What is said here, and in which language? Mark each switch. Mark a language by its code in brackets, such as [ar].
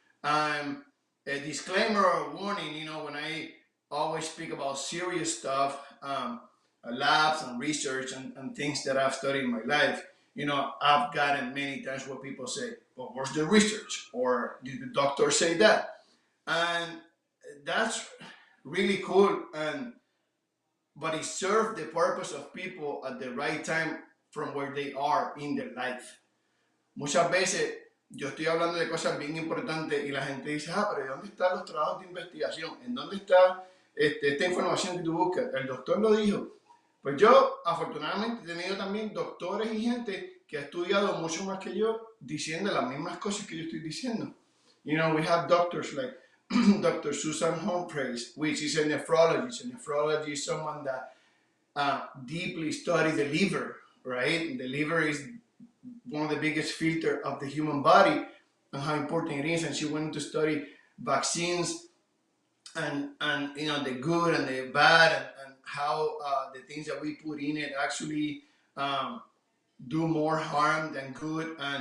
[en] Um, a disclaimer or a warning, when I always speak about serious stuff, labs and research and things that I've studied in my life, I've gotten many times where people say, well, where's the research? Or did the doctor say that? And that's really cool. But it served the purpose of people at the right time from where they are in their life. [es] Muchas veces yo estoy hablando de cosas bien importantes y la gente dice, pero ¿y dónde están los trabajos de investigación? ¿En dónde está esta información que tú buscas? El doctor lo dijo. Pues yo, afortunadamente, he tenido también doctores y gente que ha estudiado mucho más que yo diciendo las mismas cosas que yo estoy diciendo. [en] We have doctors like Dr. Susan Humphreys, which is a nephrologist. A nephrologist is someone that deeply studies the liver, right? The liver is one of the biggest filter of the human body and how important it is. And she went to study vaccines and the good and the bad and how the things that we put in it actually um, do more harm than good.